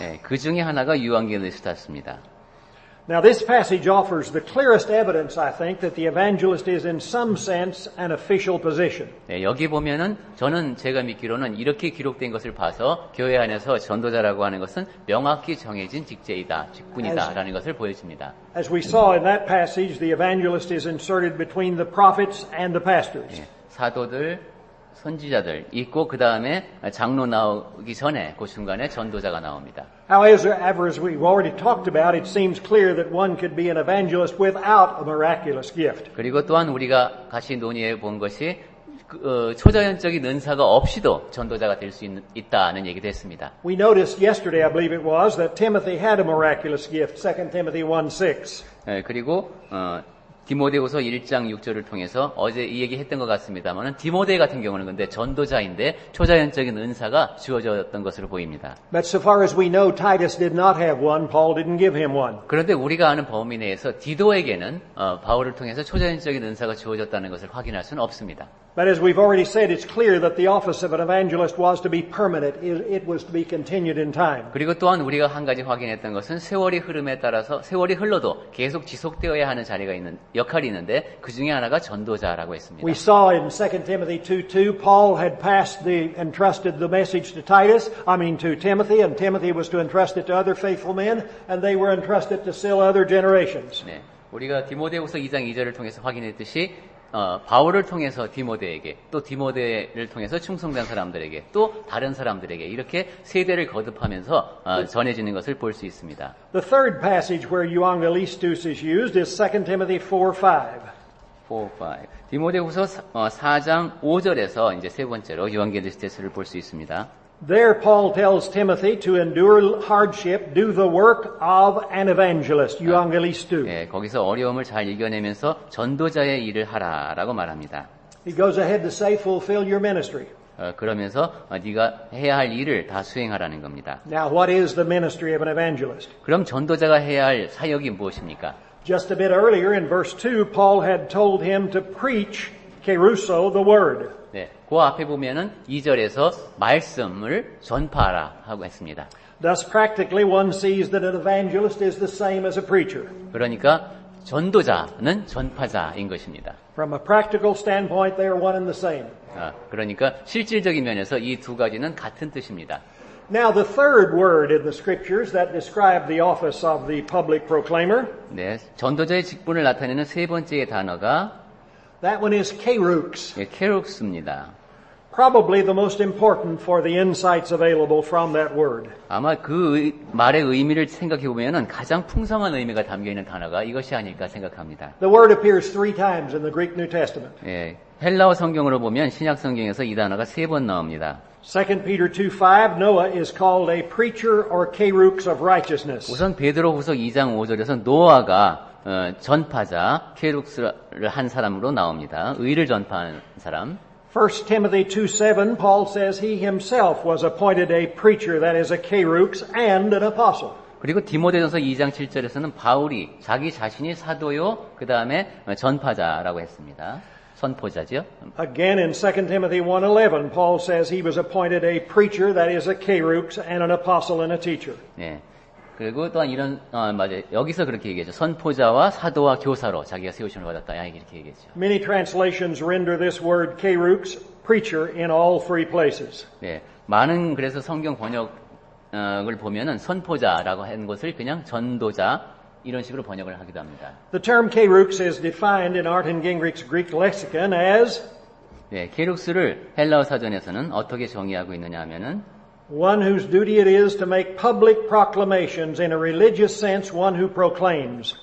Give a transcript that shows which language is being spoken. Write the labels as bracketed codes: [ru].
[ko] 네, 그 중에 하나가 유앙겔리스타스입니다. [en] Now this passage offers the clearest evidence, I think, that the evangelist is in some sense an official position. [ko] 네, 여기 보면은 제가 믿기로는 이렇게 기록된 것을 봐서 교회 안에서 전도자라고 하는 것은 명확히 정해진 직분이다라는 것을 보여줍니다. [en] As we saw in that passage, the evangelist is inserted between the prophets and the pastors. [ko] 네, 사도들, 선지자들 있고 그 다음에 장로 나오기 전에 그 중간에 전도자가 나옵니다. [en] However, as we've already talked about, it seems clear that one could be an evangelist without a miraculous gift. [ko] 그리고 또한 우리가 같이 논의해 본 것이 초자연적인 은사가 없이도 전도자가 될 수 있다는 얘기도 했습니다. [en] We noticed yesterday, I believe it was, that Timothy had a miraculous gift, 2 Timothy 1:6. [ko] 그리고 디모데후서 1장 6절을 통해서 어제 이 얘기 했던 것 같습니다만 디모데 같은 경우는 근데 전도자인데 초자연적인 은사가 주어졌던 것으로 보입니다. [en] But so far as we know, Titus did not have one. Paul didn't give him one. [ko] 그런데 우리가 아는 범위 내에서 디도에게는 바울을 통해서 초자연적인 은사가 주어졌다는 것을 확인할 수는 없습니다. [en] But as we've already said, it's clear that the office of an evangelist was to be permanent. It was to be continued in time. [ko] 그리고 또한 우리가 한 가지 확인했던 것은 세월이 흐름에 따라서 세월이 흘러도 계속 지속되어야 하는 역할이 있는데 그 중에 하나가 전도자라고 했습니다. [en] We saw in 2 Timothy 2:2, Paul had entrusted the message to Timothy, and Timothy was to entrust it to other faithful men, and they were entrusted to still other generations. [ko] 네, 우리가 디모데후서 2장 2절을 통해서 확인했듯이 바울을 통해서 디모데에게 또 디모데를 통해서 충성된 사람들에게 또 다른 사람들에게 이렇게 세대를 거듭하면서 전해지는 것을 볼 수 있습니다. [en] The third passage where Evangelists is used is 2 Timothy 4:5. [ko] 디모데후서 4장 5절에서 이제 세 번째로 유앙겔리스트를 볼 수 있습니다. [en] There Paul tells Timothy to endure hardship, do the work of an evangelist, Evangelists. [ko] 예, 거기서 어려움을 잘 이겨내면서 전도자의 일을 하라라고 말합니다. [en] He goes ahead to say, fulfill your ministry. [ko] 그러면서 네가 해야 할 일을 다 수행하라는 겁니다. [en] Now, what is the ministry of an evangelist? [ko] 그럼 전도자가 해야 할 사역이 무엇입니까? [en] Just a bit earlier in verse 2, Paul had told him to preach keruso, the word. [ko] 네, 그 앞에 보면은 2절에서 말씀을 전파하라 하고 했습니다. [en] Thus, practically, one sees that an evangelist is the same as a preacher. [ko] 그러니까 전도자는 전파자인 것입니다. [en] From a practical standpoint, they are one and the same. [ko] 그러니까 실질적인 면에서 이 두 가지는 같은 뜻입니다. [en] Now, the third word in the scriptures that describe the office of the public proclaimer, [ko] 네, 전도자의 직분을 나타내는 세 번째 단어가 [en] that one is kerux. [ko] 예, 케룩스입니다. [en] Probably the most important for the insights available from that word. [ko] 아마 그 말의 의미를 생각해 보면은 가장 풍성한 의미가 담겨 있는 단어가 이것이 아닐까 생각합니다. [en] The word appears 3 times in the Greek New Testament. [ko] 예, 헬라어 성경으로 보면 신약 성경에서 이 단어가 3번 나옵니다. [en] 2 Peter 2:5, Noah is called a preacher or kerux of righteousness. [ko] 우선 베드로후서 2장 5절에서 노아가 전파자, 케룩스를 한 사람으로 나옵니다. 의를 전파하는 사람. [en] 1 Timothy 2:7, Paul says he himself was appointed a preacher, that is a kerux, and an apostle. [ko] 그리고 디모데전서 2장 7절에서는 바울이 자기 자신이 사도요, 그 다음에 전파자라고 했습니다. 선포자죠. [en] Again in 2 Timothy 1:11, Paul says he was appointed a preacher, that is a kerux, and an apostle and a teacher. [ko] 네. 그리고 또한 이런 맞아요. 여기서 그렇게 얘기하죠. 선포자와 사도와 교사로 자기가 세우심을 받았다. 이렇게 얘기했죠. [en] Many translations render this word kerux, preacher, in all 3 places. [ko] 네. 많은 그래서 성경 번역을 보면은 선포자라고 한 것을 그냥 전도자 이런 식으로 번역을 하기도 합니다. [en] The term kerux is defined in Artin Gingrich's Greek lexicon as [ko] 네, 케룩스를 헬라어 사전에서는 어떻게 정의하고 있느냐 하면은 [en] one whose duty it is to make public proclamations, in a religious sense, one who proclaims.